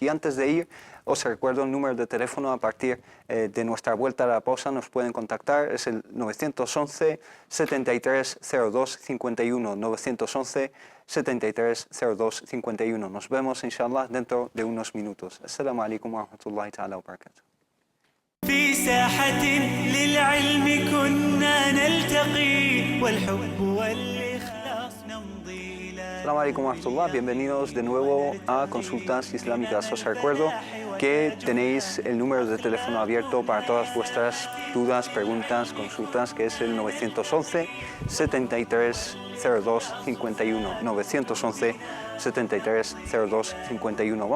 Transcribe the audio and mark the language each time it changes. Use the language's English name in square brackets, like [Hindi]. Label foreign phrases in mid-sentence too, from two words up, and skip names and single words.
[Spanish] Y antes de ir, os recuerdo el número de teléfono. A partir de nuestra vuelta a la pausa nos pueden contactar. Es el 911 7302 51. 911 7302 51. Nos vemos, inshallah, dentro de unos minutos. [Arabic] السلام عليكم ورحمة الله تعالى وبركاته. في ساحة للعلم كنا نلتقي والحب والإخلاص نمضي إلى السلام عليكم ورحمة الله, [Spanish] bienvenidos de nuevo a Consultas Islámicas. Os recuerdo que tenéis el número de teléfono abierto para todas vuestras dudas, preguntas, consultas, que es el 911 7302 51. 911 7302 51.